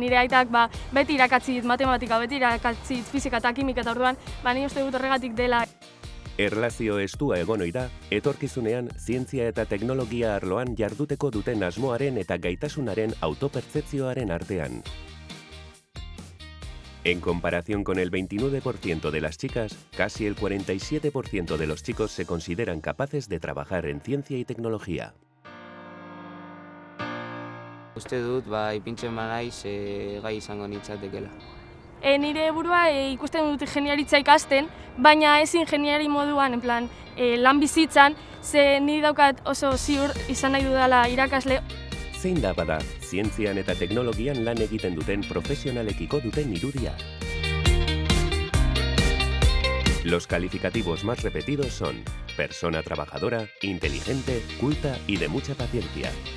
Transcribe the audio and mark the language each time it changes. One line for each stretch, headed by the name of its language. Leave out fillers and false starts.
Basque: Nire aitak beti irakatzit matematika, beti irakatzit fisika eta kimika, eta orduan ni uste dut horregatik dela. Erlazio estua egon ohi da, etorkizunean zientzia eta teknologia arloan jarduteko duten asmoaren eta gaitasunaren autopertzepzioaren artean.
Spanish: En comparación con el 29% de las chicas, casi el 47% de los chicos se consideran capaces de trabajar en ciencia y tecnología.
Basque: Uste dut, ipintzen banaiz gai izango nintzatekela. Nire burua ikusten dut ingeniaritza ikasten, baina ez ingeniari moduan, lan bizitzan, ze ni daukat oso ziur izan nahi dudala irakasle. Zein da bada, zientzian eta teknologian lan egiten duten profesionalekiko duten irudia.
Spanish: Los calificativos más repetidos son persona trabajadora, inteligente, culta y de mucha paciencia.